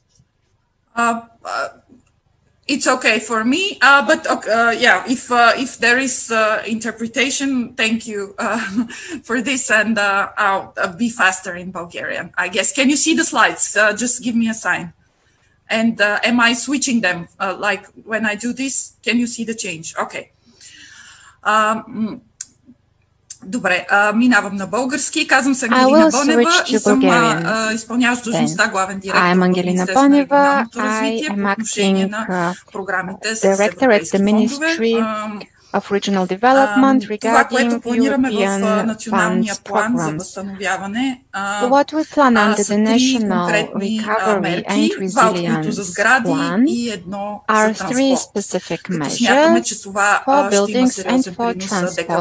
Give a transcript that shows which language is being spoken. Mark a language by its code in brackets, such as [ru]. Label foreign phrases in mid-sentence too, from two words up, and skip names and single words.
[en] It's okay for me, but yeah, if there is interpretation, thank you for this, and I'll be faster in Bulgarian, I guess. Can you see the slides? Just give me a sign. And am I switching them? Like when I do this, can you see the change? Okay. [bg] Добре, минавам на български. Казвам се Ангелина Бонева и съм изпълняващ длъжността главен директор в Министерството на регионалното развитие по отношение на програмите с европейски фондове. [en] Of regional development regarding European funds programs. What we plan under the National Recovery and Resilience Plan are three specific measures for buildings and for transport.